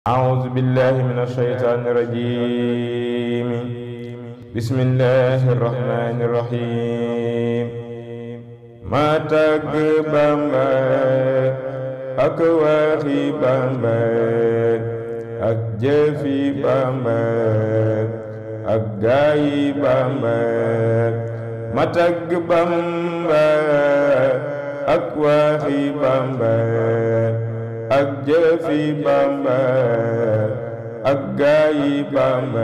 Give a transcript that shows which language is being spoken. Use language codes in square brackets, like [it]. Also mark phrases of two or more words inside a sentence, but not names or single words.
[ar] أعوذ بالله من الشيطان الرجيم. بسم الله الرحمن الرحيم. [wo] ما tagg Bamba ak waxi Bamba ak jëfi Bamba ak gaayi Bamba. Ma tagg Bamba ak waxi Bamba ak jëfi Bamba ak gaayi Bamba.